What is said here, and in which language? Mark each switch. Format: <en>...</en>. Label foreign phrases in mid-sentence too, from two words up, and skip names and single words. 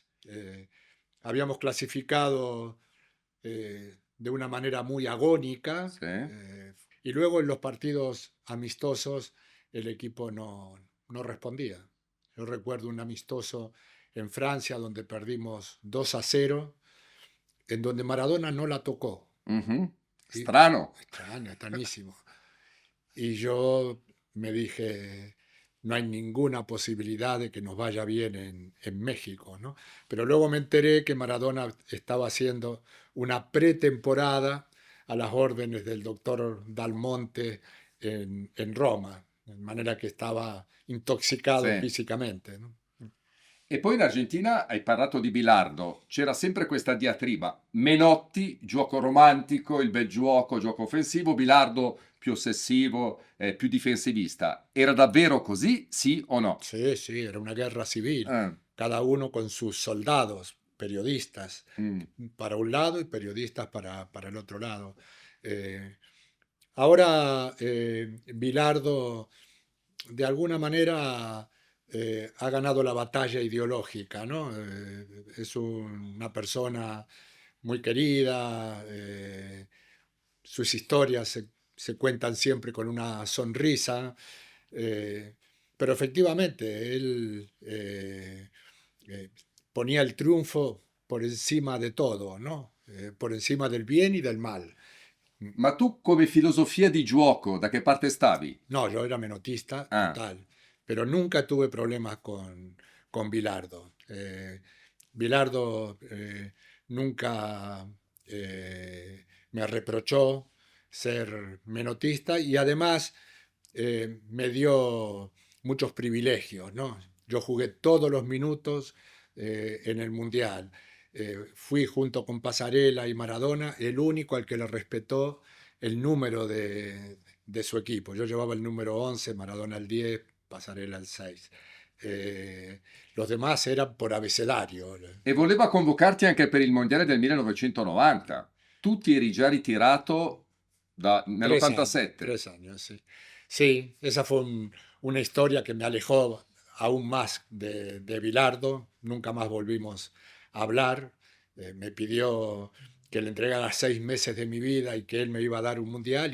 <es>Habíamos clasificado de una manera muy agónica</es> <it>Sì.</it> <es>y luego en los partidos amistosos el equipo no respondía. Yo recuerdo un amistoso en Francia donde perdimos 2-0, en donde Maradona no la tocó. Mh-mh. Y,</es> <it>Strano.</it> <es>extraño, extrañísimo. Y yo me dije, no hay ninguna posibilidad de que nos vaya bien en México, ¿no? Pero luego me enteré que Maradona estaba haciendo una pretemporada a las órdenes del doctor Dalmonte en Roma, de manera que estaba intoxicado</es> <it>Sì.</it> <es>físicamente, ¿no?</es> <it>E poi in Argentina hai parlato di Bilardo, c'era sempre questa diatriba. Menotti, gioco romantico, il bel gioco offensivo, Bilardo più ossessivo, più difensivista. Era davvero così, sì o no?</it> <es>Sí, sí, era una guerra civil, Eh, cada uno con sus soldados, periodistas, mm. para un lado y periodistas para el otro lado. Eh, Ahora, Bilardo, de alguna manera, ha ganado la batalla ideológica, ¿no? Es una persona muy querida, sus historias se cuentan siempre con una sonrisa, eh, pero efectivamente él eh, ponía el triunfo por encima de todo, ¿no? Por encima del bien y del mal.</es> <it>Ma tu come filosofia di gioco, da che parte stavi?</it> <es>No, yo era menotista Ah, total, pero nunca tuve problemas con Bilardo. Bilardo nunca me reprochó ser menotista y además me dio muchos privilegios, ¿no? Yo jugué todos los minutos en el Mundial. Fui junto con Pasarela y Maradona el único al que le respetó el número de su equipo. Yo llevaba el número 11, Maradona el 10, Pasarela el 6. Los demás eran por abecedario.</es> <it>e voleva convocarti anche per il mondiale del 1990. Tu ti eri già ritirato</it> <es>3 años,</es> <it>nell'87.</it> <es>3 años, sí. Sí, esa fue una historia que me alejó aún más de Bilardo. Nunca más volvimos a hablar. Me pidió que le entregara 6 meses de mi vida y que él me iba a dar un mundial.</es>